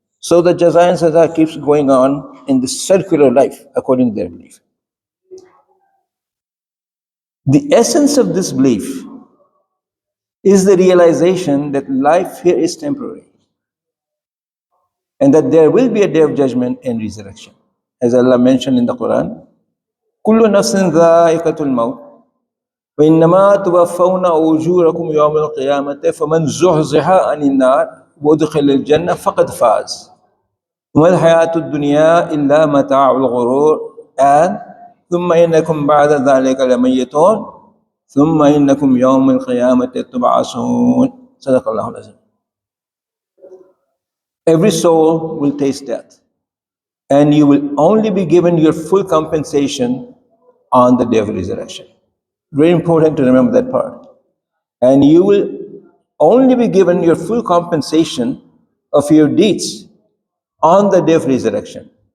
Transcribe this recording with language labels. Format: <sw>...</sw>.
<en>So the jaza and saza keeps going on in the circular life according to their belief. The essence of this belief is the realization that life here is temporary and that there will be a day of judgment and resurrection. As Allah mentioned in the Quran,</en> <ar>كُلُّ نَفْسٍ ذَائِقَةُ الْمَوْتِ وَإِنَّمَا تُوَفَّوْنَ أُجُورَكُمْ يَوْمَ الْقِيَامَةِ فَمَنْ زُحْزِحَ عَنِ النَّارِ وَأُدْخِلَ الْجَنَّةَ فَقَدْ فَازَ وَمَا الْحَيَاةُ الدُّنْيَا إِلَّا مَتَاعُ الْغُرُورِ and ثُمَّ إِنَّكُمْ بَعْدَ ذَلِكَ لَمَيِّتُونَ ثُمَّ إِنَّكُمْ يَوْمَ الْقِيَامَةِ تُبْعَثُونَ صدق الله العظيم.</ar> <en>Every soul will taste death, and you will only be given your full compensation on the day of resurrection. Very important to remember that part. And you will only be given your full compensation of your deeds on the day of resurrection.</en>